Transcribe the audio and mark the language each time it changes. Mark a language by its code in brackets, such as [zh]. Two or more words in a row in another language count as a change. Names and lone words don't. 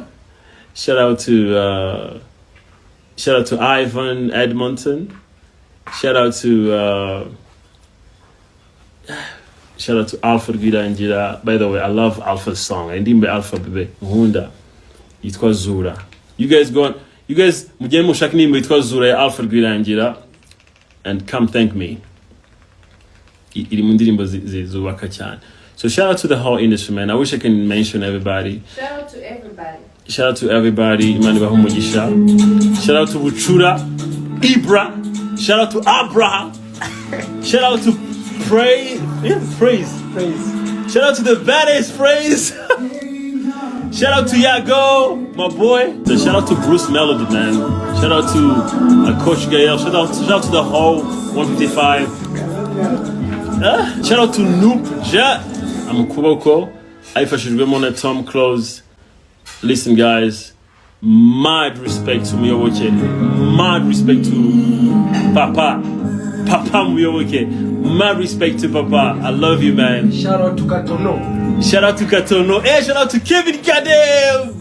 [en] Shout out to Ivan Edmonton. Shout out to Alfred Guida and Jira. By the way, I love Alpha's song. I didn't be Alpha baby. Hunda. It was Zura. You guys [rw] mujye mushaka nimba yitwa [en] Zura Alfred Guida and Jira and come thank me. [rw] Iri mu ndirimbo zubaka cyane. [en] So shout out to the whole industry, man. I wish I can mention everybody. Shout out to everybody. Shout out to everybody. [rw] Imana ibahe umugisha. [en] Shout out to Buchura, Ibra. Shout out to Abraham. Shout out to Praise. Shout out to the baddest Praise. Shout out to Yago, my boy. So shout out to Bruce Melody, man. Shout out to Coach Gael. Shout out to the whole 155. Shout out to Noop Jet. [rw] I'm Kuboko. Aifashijwemo na Tom Close. [en] Listen, guys. Mad respect to Miyowoke. Mad respect to Papa Miyowoke. Mad respect to Papa. I love you, man. Shout out to Katono. Shout out to Katono. Hey, shout out to Kevin Kadev.